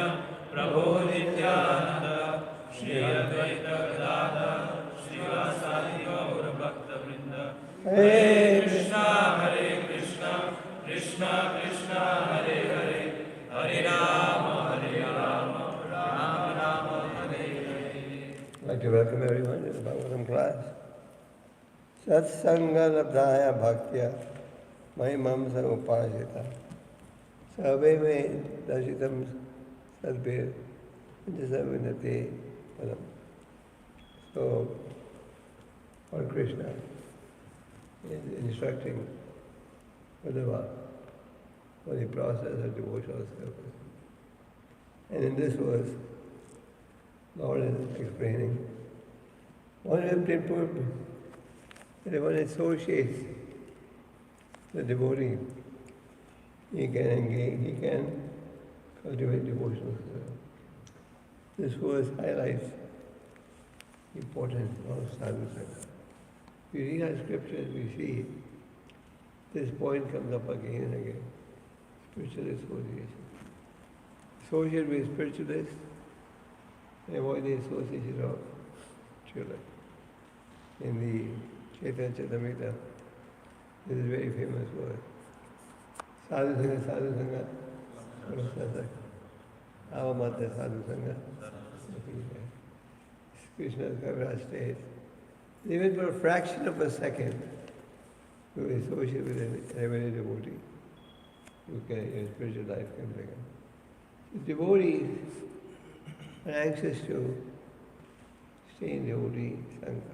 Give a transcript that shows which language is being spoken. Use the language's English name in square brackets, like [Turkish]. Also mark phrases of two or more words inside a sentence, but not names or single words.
[Sanskrit] Prabhu Nityananda Shri Advaita Gadadhara Srivasadi Gaura Bhakta Vrinda Hare Krishna Hare Krishna Krishna Krishna Hare Hare Hare Rama Rama Rama Hare Hare. [English] I'd like to welcome everyone to the Bhagavatam class. [Sanskrit] Sat-saṅga-labdhayā bhaktyā mayi upāsitā. Sarve me darśitam sadbhir añjasā vindate padam. [English] So, Lord Kṛṣṇa is instructing Uddhava for the process of devotional service. And in this verse, Lord is explaining one important purpose, that one associates the devotee, he can engage, he can cultivate devotional service. This verse highlights the importance of sadhu-saṅga. If we read our scriptures, we see this point comes up again and again. Spiritual association. Associate with spiritualists, and avoid the association of children. In the Chaitanya Charitamrita, this is a very famous word. [Sanskrit] Sadhu-saṅga, sadhu-saṅga, sadhu-saṅga. Avamata sadhu-saṅga. [English] Krishna's Kaviraj states, even for a fraction of a second, you associate with an everyday devotee, your spiritual life can begin. The devotees are anxious to stay in devotee sangha.